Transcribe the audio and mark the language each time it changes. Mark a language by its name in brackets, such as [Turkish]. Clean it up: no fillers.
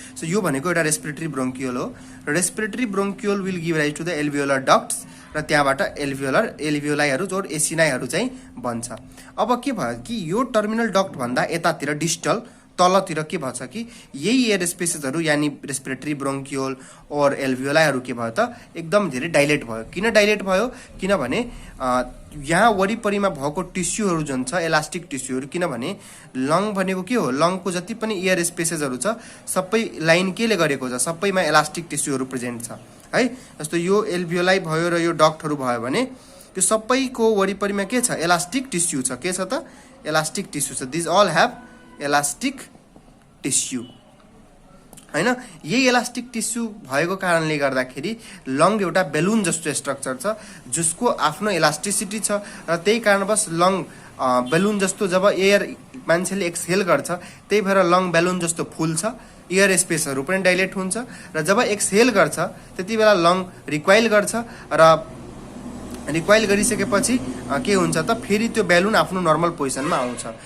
[Nepali] So यो भनेको एउटा रेस्पिरेटरी ब्रोन्कियोल हो र respiratory ब्रोन्कियोल [English] will give rise to the alveolar ducts [Nepali] र त्यहाँबाट एल्भियोलाइहरू जो एसिनाइहरू चाहिँ बन्छ। अब के भयो कि यो टर्मिनल डक्ट भन्दा यतातिर डिस्टल तलतिर के भन्छ कि यही एयर स्पेसेसहरू यानी रेस्पिरेटरी ब्रोन्कियोल और एल्भियोलाइहरू के भयो त एकदम धेरै डाइलेट भयो। किन डाइलेट भयो किनभने यहाँ वरिपरिमा भएको टिस्युहरू जुन छ इलास्टिक टिस्युहरू, किनभने लङ भनेको के हो लङको जति पनि एयर स्पेसेसहरू छ सबै लाइन केले गरेको छ सबैमा इलास्टिक टिस्युहरू प्रेजेन्ट छ है। जस्तो यो एल्भियोलाई भयो र यो डक्टहरू भयो भने त्यो सबैको वरिपरिमा के छ इलास्टिक टिस्यु छ। के छ त इलास्टिक टिस्यु छ। [English] This all have elastic tissue हैन। [Nepali] यही इलास्टिक टिस्यु भएको कारणले गर्दाखेरि लङ एउटा बेलुन जस्तो स्ट्रक्चर छ जसको आफ्नो इलास्टिसिटी छ र त्यही कारणवश लङ बेलुन जस्तो जब एयर मान्छेले एक्सहेल गर्छ त्यही भएर लङ बेलुन जस्तो फुल्छ, एयर स्पेसहरू पनि डाइलेट हुन्छ र जब एक्सहेल गर्छ त्यति बेला लङ रिक्वाइल गर्छ र रिक्वाइल गरिसकेपछि के हुन्छ त फेरि त्यो बेलुन आफ्नो नर्मल पोजिसनमा आउँछ।